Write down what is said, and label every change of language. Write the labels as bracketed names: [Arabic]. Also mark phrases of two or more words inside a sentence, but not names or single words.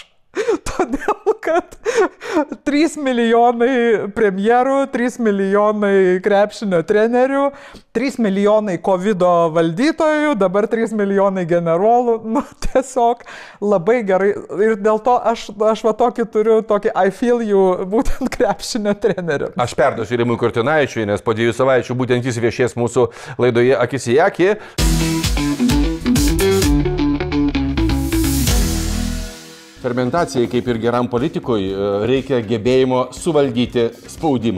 [Lithuanian] Todėl, kad 3 milijonai premjerų, 3 milijonai krepšinio trenerių, 3 milijonai COVID-o valdytojų, dabar 3 milijonai generolų, nu tiesiog labai gerai. Ir dėl to aš va turiu tokį [English] I feel you [Lithuanian] būtent krepšinio trenerių. Aš perduosiu Rimui Kurtinaičiui, nes po 2 savaičių būtent jis viešės mūsų laidoje Akis į akį. Fermentacijai, kaip ir geram politikui, reikia gebėjimo suvaldyti spaudimą.